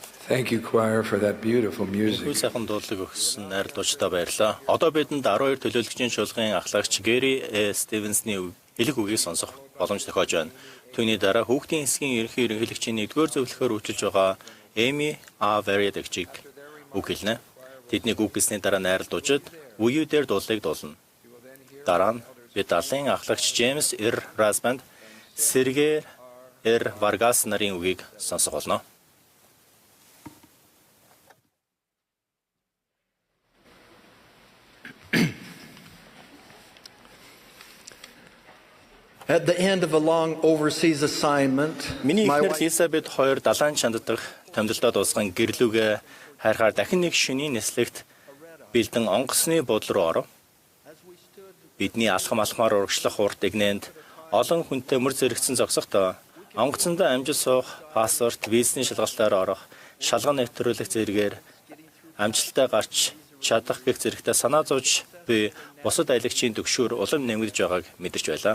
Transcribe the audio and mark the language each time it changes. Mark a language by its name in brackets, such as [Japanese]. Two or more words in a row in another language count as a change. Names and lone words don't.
[English] Thank you, choir, for that beautiful music. [Mongolian] Хүү сайхан дуулыг өгсөн найр дуучдаа баярлалаа. Одоо бидэнд 12 төлөөлөгчийн чуулгын ахлагч Гэри Стивенсны хэлэх үгийг сонсох боломж тохиож байна. Түүний дараа хүүхдийн хэсгийн ерөнхийлөгчийн 1-р зөвлөхөөр үйлчилж байгаа Эми Вередэгчиг үг хэлнэ. Тэдний үг гэсний дараа найр дуучид үеүү дээр дуулыг дуулна. Дараа нь бид далайн ахлагч Джеймс Расбанд, Сергей Варгас нарын үгийг сонсох болно. [English] At the end of a long overseas assignment, [Mongolian] Миний [English] my [Mongolian] эхнэр [English] wife [Mongolian] Элизабет 2 далайн чанд дах томилдоо дуусган гэрлүүгээ хайрхаар дахин нэг шөнийн нислэгт бэлдэн онгоцны буудлын руу оров. Бидний алхамаар урагшлах урт игнэнд олон хүнтэй мөр зэрэгцэн зогсохдоо онгоцондоо амжиж суух паспорт, визний шалгалтаар орох, шалган нэвтрүүлэх зэрэгээр амжилттай гарч чадах гэх зэрэгтэй санаа зовж би бусад аялагчийн төгшөөр улам нэмэгдэж байгааг мэдэрч байлаа.